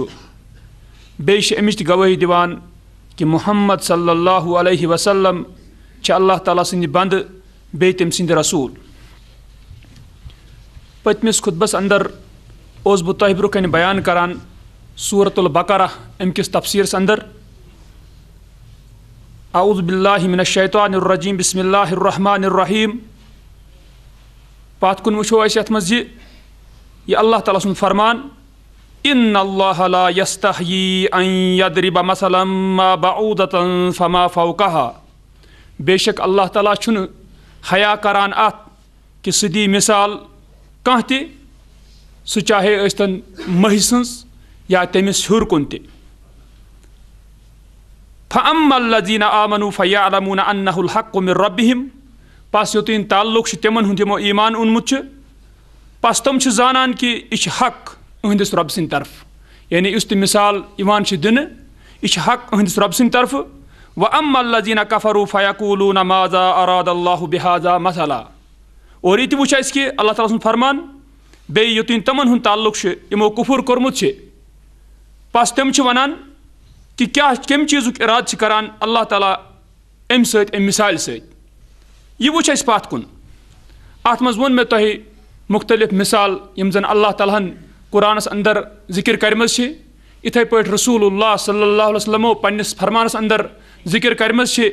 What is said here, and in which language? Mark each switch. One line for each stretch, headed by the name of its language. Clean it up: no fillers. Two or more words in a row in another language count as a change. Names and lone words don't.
Kashmiri: بیٚیہِ چھِ اَمِچ تہِ گوٲہی دِوان کہِ محمد
Arabic: صلی اللہ علیہ وسلم
Kashmiri: چھِ اللہ تعالیٰ سٕنٛدِ بنٛدٕ بیٚیہِ تٔمۍ سٕنٛدِ رسوٗل. پٔتمِس خُطبس اندر اوسُس بہٕ تۄہہِ برونٛہہ کنہِ بیان کران سورۃ البقرہ امہِ کِس تفسیٖرس اندر.
Arabic: اعوذ باللہ من الشیطان الرجیم بسم اللہ الرحمن الرحیم.
Kashmiri: پتھ کُن وٕچھو أسۍ یتھ منٛز یہِ اللہ تعالیٰ سُنٛد فرمان
Arabic: ان اللہ لا یستحیی ان یضرب مثلا ما بعوٗدۃ فما فوقہا.
Kashmiri: بے شک اللہ تعالیٰ چھُنہٕ حیا کران اتھ کہِ سُہ دی مثال کانٛہہ تہِ، سُہ چاہے ٲسۍتن مٔہۍ سٕنٛز یا تٔمِس ہیوٚر کُن تہِ.
Arabic: فأما الذین آمنوا فیعلمون انہ الحق من ربہم.
Kashmiri: پس یوٚتٲنۍ تعلق چھُ تِمن ہُنٛد یِمو ایمان اوٚنمُت چھُ، پس تِم چھِ زانان کہِ یہِ چھِ حق أہنٛدِس رۄبہٕ سٕنٛدِ طرفہٕ. یعنی یُس تہِ مثال یِوان چھِ دِنہٕ یہِ چھِ حق أہنٛدِس رۄبہٕ سٕنٛدِ طرفہٕ.
Arabic: وأما الذین کفروا فیقولون ماذا اراد اللہ بہذا مثلا.
Kashmiri: اور یہِ تہِ وٕچھ اَسہِ کہِ اللہ تعالیٰ سُنٛد فرمان بیٚیہِ یوٚتٲنۍ تِمن ہُنٛد تعلق چھُ یِمو کُفُر کوٚرمُت چھِ، پس تِم چھِ ونان کہِ کیاہ کمہِ چیٖزُک ارادٕ چھِ کران اللہ تعالیٰ امہِ سۭتۍ امہِ مثالہِ سۭتۍ. یہِ وٕچھ اَسہِ پتھ کُن. اتھ منٛز ووٚن مےٚ تۄہہِ مختلف مثال یِم زن اللہ تعالیٰ ہن قرآنس اندر ذکر کرِمژ چھِ، یِتھے پٲٹھۍ رسول اللہ
Arabic: صلی اللہ علیہ وسلمو
Kashmiri: پننِس فرمانس اندر ذکر کرِمژ چھِ.